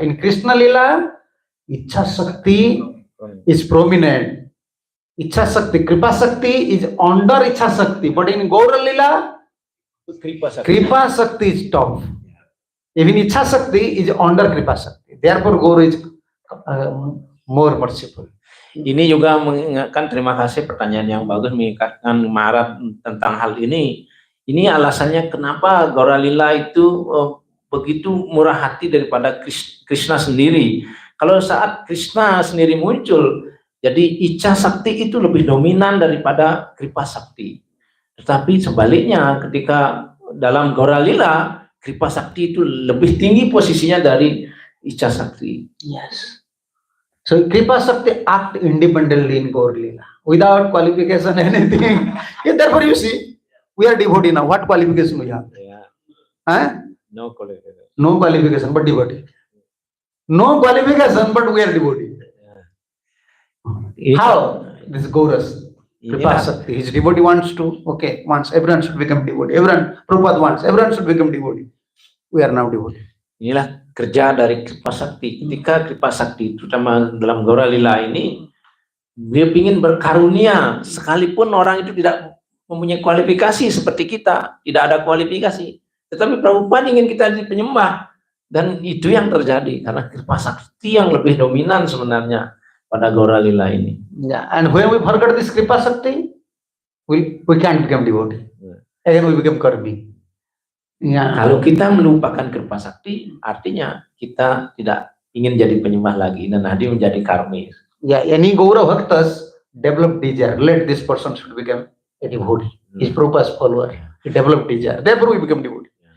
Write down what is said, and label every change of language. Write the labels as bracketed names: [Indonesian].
[English] In Krishna Lila, Ichha Shakti is prominent. Ichha Shakti, Kripa Shakti is under Ichha Shakti. But in Gaur Lila, Kripa Shakti is top. Even Ichha Shakti is under Kripa Shakti. Therefore, Gaur is more merciful. [Indonesian] Ini juga mengingatkan, terima kasih pertanyaan yang bagus mengingatkan Maharaj tentang hal ini. Ini alasannya kenapa Gaura Lila itu begitu murah hati daripada Krishna sendiri. Kalau saat Krishna sendiri muncul, jadi Ichha Sakti itu lebih dominan daripada Kripa Sakti. Tetapi sebaliknya ketika dalam Gaura Lila, Kripa Sakti itu lebih tinggi posisinya dari Ichha Sakti. [English] Yes. So Kripa Shakti act independently in Gaur Lila without qualification anything. Yeah, therefore you see, we are devotee now. What qualification we have? Yeah. Huh? No qualification. No qualification, but devotee. No qualification, but we are devotee. How? This Gauras. Kripa Shakti. His devotee wants to, okay, wants, everyone should become devotee. Prabhupada wants, everyone should become devotee. We are now devotee. [Indonesian] Inilah kerja dari Kripa Sakti. Ketika Kripa Sakti, terutama dalam Gaura Lila ini, dia ingin berkarunia, sekalipun orang itu tidak mempunyai kualifikasi seperti kita, tidak ada kualifikasi. Tetapi Prabhupada ingin kita jadi penyembah. Dan itu yang terjadi, karena Kripa Sakti yang lebih dominan sebenarnya pada Gaura Lila ini. [English] Yeah, and when we forget this Kripa Shakti, we can't become devotee. Again we become karmi. Yeah. [Indonesian] Kalau kita melupakan Kripa Sakti, artinya kita tidak ingin jadi penyembah lagi, dan nanti menjadi karmis. [English] Yeah, any Gaura Bhaktas develop desire. Let this person should become a devotee. He's Prabhupada's follower. He developed desire. Therefore we become devotee.